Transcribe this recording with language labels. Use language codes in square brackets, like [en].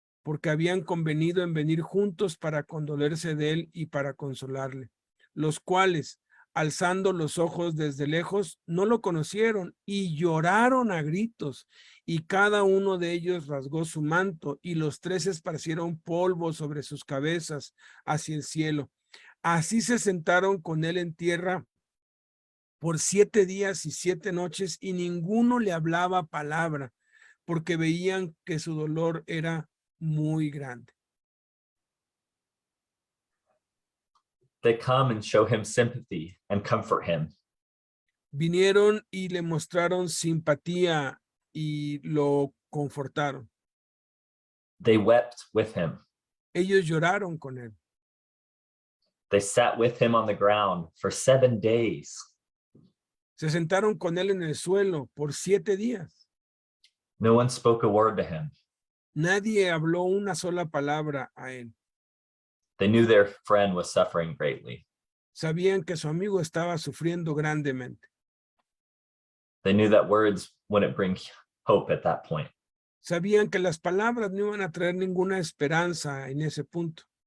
[es] porque habían convenido en venir juntos para condolerse de él y para consolarle, los cuales, alzando los ojos desde lejos, no lo conocieron y lloraron a gritos, y cada uno de ellos rasgó su manto, y los 3 esparcieron polvo sobre sus cabezas hacia el cielo. Así se sentaron con él en tierra por 7 días y 7 noches, y ninguno le hablaba palabra, porque veían que su dolor era muy grande. [en] They come and show him sympathy and comfort him. [es] Vinieron y le mostraron simpatía y lo confortaron. [en] They wept with him. [es] Ellos lloraron con él. [en] They sat with him on the ground for 7 days. [es] Se sentaron con él en el suelo por 7 días. [en] No one spoke a word to him. [es] Nadie habló una sola palabra a él. [en] They knew their friend was suffering greatly. [es] Sabían que su amigo estaba sufriendo grandemente. [en] They knew that words wouldn't bring hope at that point. [es] Sabían que las palabras no iban a traer ninguna esperanza en ese punto.